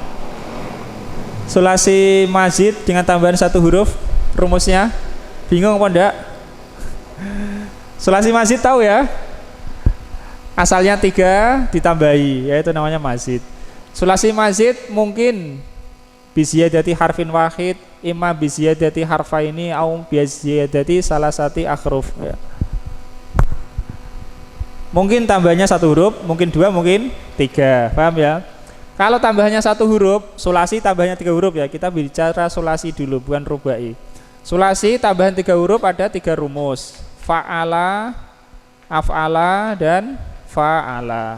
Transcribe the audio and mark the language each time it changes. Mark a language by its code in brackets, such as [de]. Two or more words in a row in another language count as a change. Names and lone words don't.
[ar] ثلاثي مزيد [id] dengan tambahan satu huruf, rumusnya bingung apa enggak? [ar] ثلاثي مزيد [id] tahu ya? Asalnya 3 ditambahi, yaitu namanya mazid. [ar] ثلاثي مزيد mungkin بزيادة حرف واحد، إما بزيادة حرفين أو بزيادة ثلاثة أحرف ya. [id] Mungkin tambahnya 1 huruf, mungkin 2, mungkin 3. Paham ya? Kalau tambahnya 1 huruf, [ar] sulasi tambahnya [id] 3 huruf ya. Kita bicara sulasi dulu, bukan rubai. [ar] Sulasi tambahan [id] 3 huruf ada 3 rumus. [ar] فعّل، أفعل, dan fa'ala.